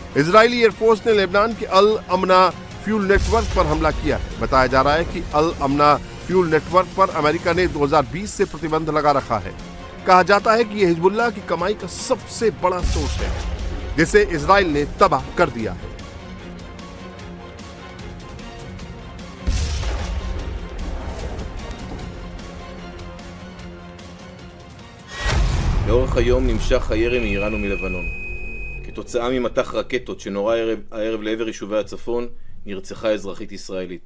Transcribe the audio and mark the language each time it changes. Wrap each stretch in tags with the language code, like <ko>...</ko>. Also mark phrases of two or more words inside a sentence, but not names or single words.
<hi>इजरायली एयरफोर्स ने लेबनान के अल अमना फ्यूल नेटवर्क पर हमला किया है। बताया जा रहा है कि अल अमना फ्यूल नेटवर्क पर अमेरिका ने 2020 से प्रतिबंध लगा रखा है। कहा जाता है कि यह हिजबुल्लाह की कमाई का सबसे बड़ा सोर्स है, जिसे इजराइल ने तबाह कर दिया है।</hi> <he>לאורך היום נמשך הירי מאיראן ומלבנון. כתוצאה ממטח רקטות שנורה הערב לעבר יישובי הצפון, נרצחה אזרחית ישראלית.</he>